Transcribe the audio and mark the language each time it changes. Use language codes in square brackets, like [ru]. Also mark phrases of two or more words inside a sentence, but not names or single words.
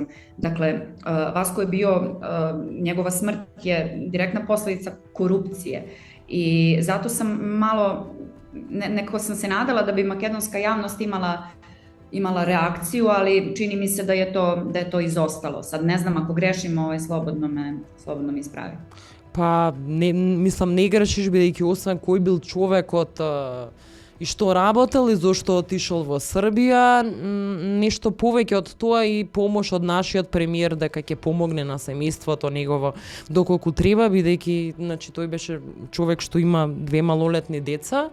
[sr] Dakle, Vasko je bio, njegova smrt je direktna posledica korupcije i zato sam malo, nekako sam se nadala da bi makedonska javnost imala reakciju, ali čini mi se da je to izostalo. Sad ne znam, ako grešim, slobodno me ispravi. Pa, [mk] мислам, не грешиш, бидејќи освен кој бил човекот и што работел и зошто отишол во Србија, нешто повеќе од тоа и помош од нашиот премиер дека ќе помогне на семејството негово доколку треба, бидејќи тој беше човек што има 2 малолетни деца.